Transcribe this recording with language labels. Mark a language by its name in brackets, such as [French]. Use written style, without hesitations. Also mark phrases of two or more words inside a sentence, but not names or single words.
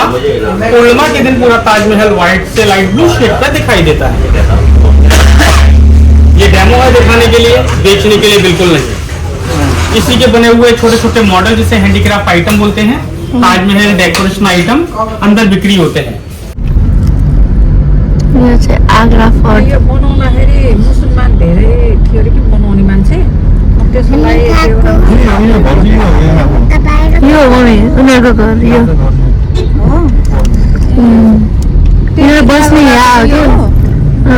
[Hindi] पूर्णिमा के दिन पूरा ताजमहल व्हाइट से [English] light blue shade [Hindi] का दिखाई देता है। ये डेमो है दिखाने के लिए, बेचने के लिए बिल्कुल नहीं। इसी के बने हुए छोटे छोटे मॉडल जिसे [English] handicraft item [Hindi] बोलते हैं, ताजमहल [English] decoration item [Hindi] अंदर बिक्री होते हैं। [Nepali] यो चाहिँ आग्रा फोर्ट। यो बनाउँदाखेरि मुसलमान धेरै थियो अरे कि बनाउने मान्छे, त्यसको लागि यो हो मम्मी उनीहरूको घर यो। यहाँ बस्ने यहाँ हो क्या?